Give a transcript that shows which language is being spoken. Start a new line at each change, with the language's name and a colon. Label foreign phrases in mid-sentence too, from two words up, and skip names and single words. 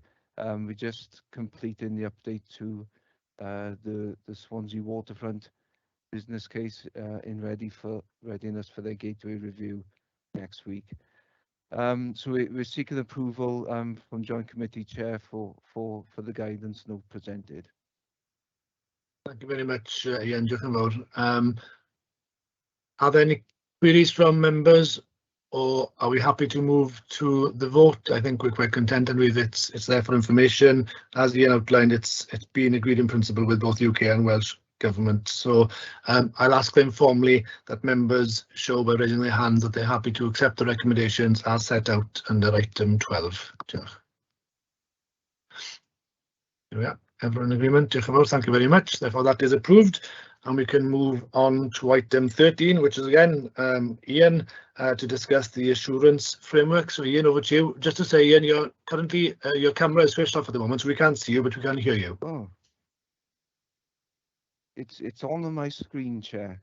English: We're just completing the update to the Swansea waterfront business case in readiness for their gateway review next week. So we're seeking approval from Joint Committee Chair for the guidance note presented. Thank you very much, Ian.
Welsh: Diolch yn fawr.
English: Are there any queries from members, or are we happy to move to the vote? I think we're quite contented with it. It's there for information. As Ian outlined, it's been agreed in principle with both UK and Welsh Government. So I'll ask them formally that members show by raising their hands that they're happy to accept the recommendations as set out under item 12. Diolch. There we are. Everyone in agreement?
Welsh: Diolch yn fawr.
English: Thank you very much. Therefore, that is approved. And we can move on to item 13, which is again, Ian, to discuss the assurance framework. So Ian, over to you. Just to say, Ian, you're currently, your camera is switched off at the moment, so we can't see you, but we can hear you. Oh. It's on my screen, Chair.